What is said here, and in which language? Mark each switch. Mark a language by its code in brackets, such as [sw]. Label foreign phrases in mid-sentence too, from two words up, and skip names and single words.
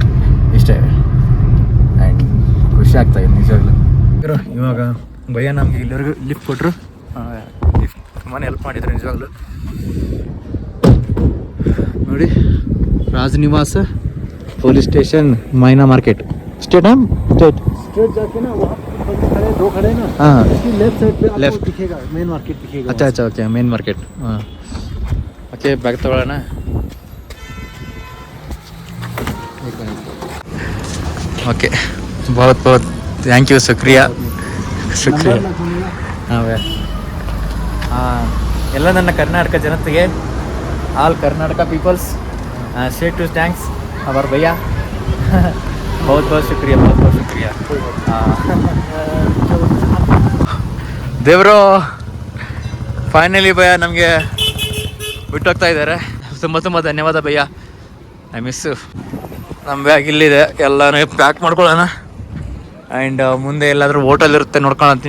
[kn] ಇಷ್ಟೇ. ಆ್ಯಂಡ್ ಖುಷಿ ಆಗ್ತಾಯಿದೆ ನಿಜವಾಗ್ಲೂ. ಇವಾಗ ಭಯ್ಯ ನಮಗೆ ಇಲ್ಲಿವರೆಗೂ ಲಿಫ್ಟ್ ಕೊಟ್ಟರು. ಲಿಫ್ಟ್ ತುಂಬಾ ಹೆಲ್ಪ್ ಮಾಡಿದ್ರು ನಿಜವಾಗ್ಲೂ. ನೋಡಿ, ರಾಜನಿವಾಸ ಪೊಲೀಸ್ ಸ್ಟೇಷನ್, ಮೈನಾ ಮಾರ್ಕೆಟ್. [hi] स्टेट है स्टेट जाके ना वहाँ खड़े 2 खड़े ना. हाँ इसकी [en] left side [hi] पे आपको लेफ्ट दिखेगा [en] main market [hi] दिखेगा. अच्छा ओके [en] main market. [hi] हाँ ओके बैग तಗೊಳ್ಳೋಣ. ओके बहुत [en] thank you [hi] शुक्रिया. [kn] ಹಾಂ ಎಲ್ಲ ನನ್ನ ಕರ್ನಾಟಕ ಜನತೆಗೆ, [en] all Karnataka peoples, state to thanks our [kn] ಭಯ್ಯ. [hi] बहुत शुक्रिया. [kn] ದೇವ್ರು ಫೈನಲಿ ಭಯ್ಯ ನಮಗೆ ಬಿಟ್ಟೋಗ್ತಾ ಇದ್ದಾರೆ. ತುಂಬ ತುಂಬ ಧನ್ಯವಾದ ಭಯ್ಯ. [en] I miss. [kn] ನಮ್ಮ ಬ್ಯಾಗ್ ಇಲ್ಲಿದೆ, ಎಲ್ಲನೂ ಪ್ಯಾಕ್ ಮಾಡ್ಕೊಳ್ಳೋಣ. ಆ್ಯಂಡ್ ಮುಂದೆ ಎಲ್ಲಾದರೂ ಹೋಟೆಲ್ ಇರುತ್ತೆ ನೋಡ್ಕೊಳತ್ತೀನಿ.